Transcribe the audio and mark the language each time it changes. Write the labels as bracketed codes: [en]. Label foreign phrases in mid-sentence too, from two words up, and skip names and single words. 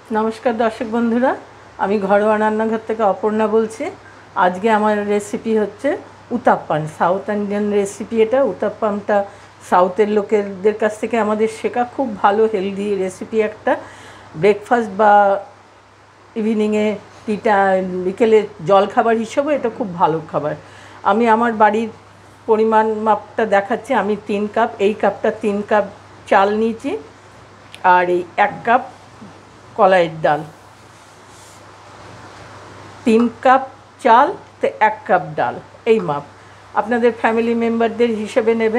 [bn] নমস্কার দর্শক বন্ধুরা আমি ঘরোয়া রান্নাঘর থেকে অপর্ণা বলছি। আজ কে আমার রেসিপি হচ্ছে উতাপ্পাম। [en] South Indian recipe [bn] এটা। উতাপ্পামটা সাউথের লোকেদের কাছ থেকে আমাদের শেখা খুব ভালো হেলদি রেসিপি একটা। ব্রেকফাস্ট বা ইভিনিংয়ে টীটা বিকেলে জল খাবার হিসেবে এটা খুব ভালো খাবার। আমি আমার বাড়ির পরিমাণ মাপটা দেখাচ্ছি। আমি 3 কাপ, এই কাপটা 3 কাপ চাল নিয়েছি আর 1 কাপ কলাইয়ের ডাল। 3 কাপ চাল তো 1 কাপ ডাল, এই মাপ আপনাদের [en] family members [bn] হিসেবে নেবেন।